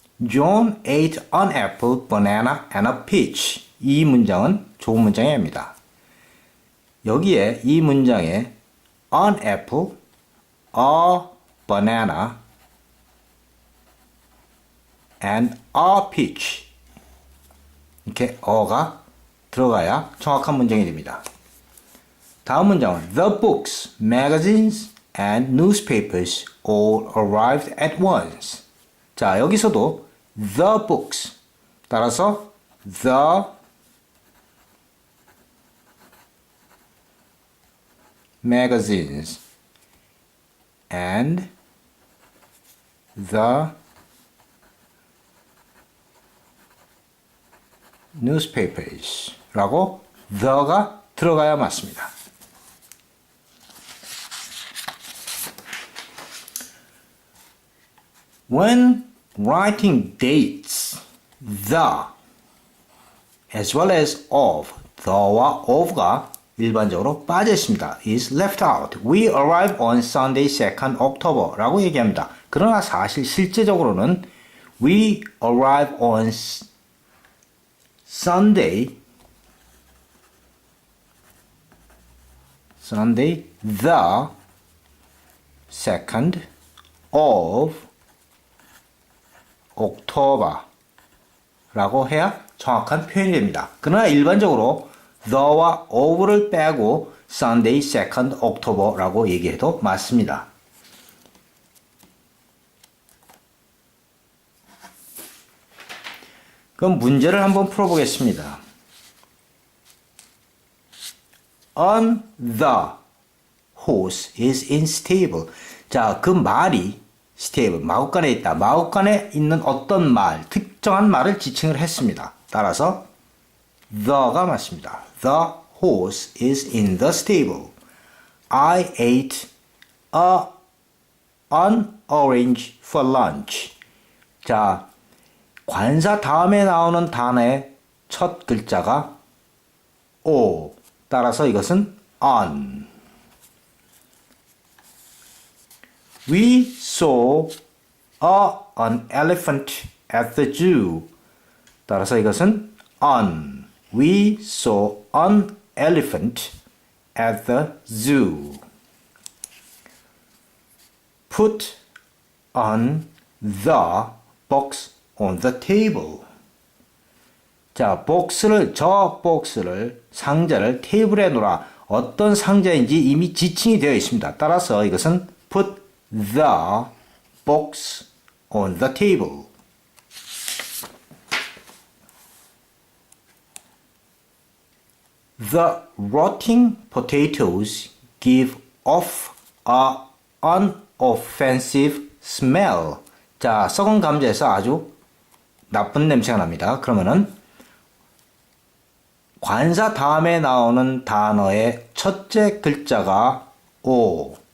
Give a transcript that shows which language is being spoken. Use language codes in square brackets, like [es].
[en] John ate an apple, banana, and a peach. [ko] 이 문장은 좋은 문장입니다. 여기에 이 문장에 [en] an apple, a banana, and a peach [ko] 이렇게 어가 들어가야 정확한 문장이 됩니다. 다음 문장은 [en] The books, magazines, and newspapers all arrived at once. [ko] 자, 여기서도 [en] the books [ko] 따라서 [en] the magazines and the newspapers [ko] 라고 the가 들어가야 맞습니다. [en] When writing dates, the as well as of, [ko] the와 of가 일반적으로 빠져 있습니다. [en] is left out. We arrive on Sunday 2nd October [ko] 라고 얘기합니다. 그러나 사실 실제적으로는 [en] we arrive on Sunday the 2nd of October [ko] 라고 해야 정확한 표현이 됩니다. 그러나 일반적으로 the와 of를 빼고 [en] Sunday 2nd October라고 [ko] 얘기해도 맞습니다. 그럼 문제를 한번 풀어보겠습니다. [en] On the horse is in stable. [ko] 자, 그 말이 stable, 마구간에 있다. 마구간에 있는 어떤 말, 특정한 말을 지칭을 했습니다. 따라서 the가 맞습니다. [en] The horse is in the stable. I ate an orange for lunch. [ko] 자, 관사 다음에 나오는 단어의 첫 글자가 O. 따라서 이것은 on. [en] We saw an elephant at the zoo. [ko] 따라서 이것은 on. [en] We saw an elephant at the zoo. Put on the box on the table. [ko] 자, 저 박스를, 상자를 테이블에 놓으라. 어떤 상자인지 이미 지칭이 되어 있습니다. 따라서 이것은 [en] put the box on the table. The rotting potatoes give off an unoffensive smell. [ko] 자, 썩은 감자에서 아주 나쁜 냄새가 납니다. 그러면은 관사 다음에 나오는 단어의 첫째 글자가 O.